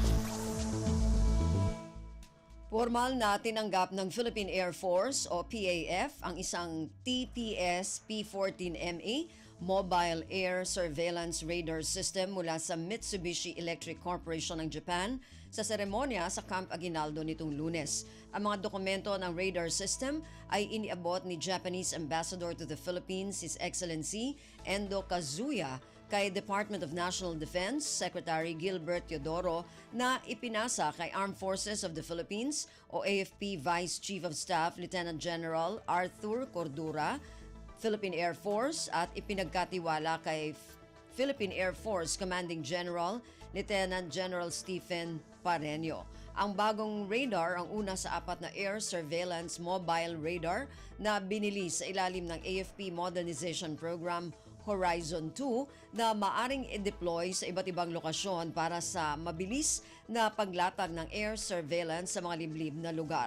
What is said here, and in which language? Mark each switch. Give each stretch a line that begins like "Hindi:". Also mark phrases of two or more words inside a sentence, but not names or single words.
Filipino: Formal na tinanggap ng Philippine Air Force o PAF ang isang TPS P-14MA Mobile Air Surveillance Radar System mula sa Mitsubishi Electric Corporation ng Japan sa seremonya sa Camp Aguinaldo nitong Lunes. Ang mga dokumento ng radar system ay iniabot ni Japanese Ambassador to the Philippines, His Excellency Endo Kazuya, kay Department of National Defense Secretary Gilbert Teodoro na ipinasa kay Armed Forces of the Philippines o AFP Vice Chief of Staff Lieutenant General Arthur Cordura, Philippine Air Force at ipinagkatiwala kay Philippine Air Force Commanding General Lieutenant General Stephen Pareño. Ang bagong radar ang una sa 4 na
English: air surveillance mobile radar
Filipino: na binili sa ilalim ng AFP Modernization Program Horizon 2 na maaring i-deploy sa iba't ibang lokasyon para sa mabilis na paglatag ng
English: air surveillance
Filipino: sa mga liblib na lugar.